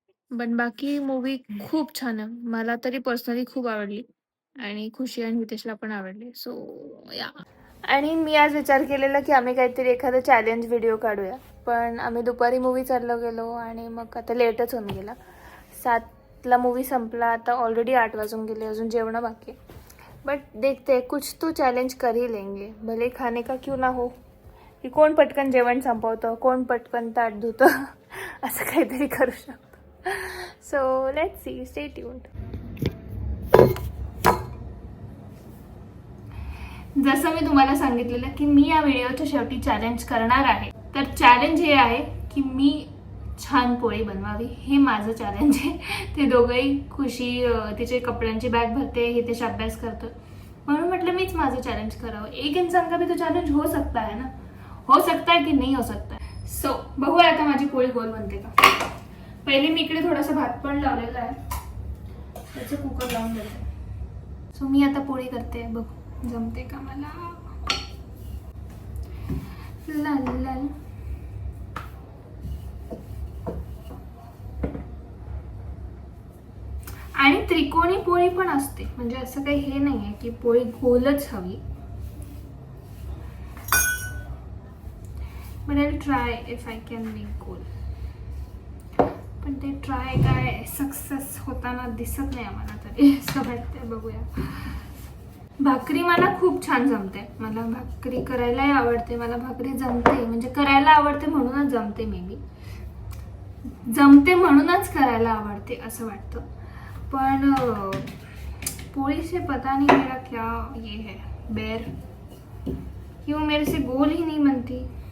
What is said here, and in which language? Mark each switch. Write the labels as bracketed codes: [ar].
[mr] पण बाकी मूवी खूप छान आहे. मला तरी पर्सनली खूप आवडली आणि खुशी आणि हितेशला पण आवडली. सो या. आणि मी आज विचार केलेला की आम्ही काहीतरी एखादं चॅलेंज व्हिडिओ काढूया, पण आम्ही दुपारी मूवी चाललो गेलो आणि मग आता लेटच होऊन गेला. 7ला मूवी संपला, आता ऑलरेडी 8 वाजून गेले, अजून जेवणं बाकी आहे. [hi] बट देखते कुछ तो चॅलेंज कर ही लेंगे, भले खाने का क्यों ना हो. [mr] की कोण पटकन जेवण संपवतं, कोण पटकन ताट धुतं असं काहीतरी करू शकतो. [en] So let's see, stay tuned. [mr] जसं मी तुम्हाला सांगितलेलं की मी या व्हिडिओच्या शेवटी चॅलेंज करणार आहे, तर चॅलेंज हे आहे की मी छान पोळी बनवावी. हे माझं चॅलेंज आहे. ते दोघंही, खुशी तिचे कपड्यांची बॅग भरते, हितेश अभ्यास करतो, म्हणून म्हटलं मीच माझं चॅलेंज करावं. [hi] एक इंसान का भी तो चॅलेंज हो सकता है ना, हो सकता है की नाही हो सकता है. [mr] सो बघूया आता माझी पोळी गोल बनते का. पहिले मी इकडे थोडासा भात पण लावलेला आहे, त्याचं कुकर लावून देते. सो मी आता पोळी करते, बघ जमते का मला. लाल लाल. आणि त्रिकोणी पोळी पण असते, म्हणजे असं काही हे नाही आहे की पोळी गोलच हवी. [en] But I try if I can make गोल. [mr] पण ते ट्राय काय सक्सेस होताना दिसत नाही आम्हाला तरी असं वाटतंय. बघूया. भाकरी मला खूप छान जमते. मला भाकरी करायलाही आवडते. मला भाकरी जमते म्हणजे करायला आवडते म्हणूनच जमते. मे बी जमते म्हणूनच करायला आवडते असं वाटतं. [hi] पण पोळी से पता नहीं मेरा क्या ये है बैर, क्यों मेरे से गोल ही नहीं बनती.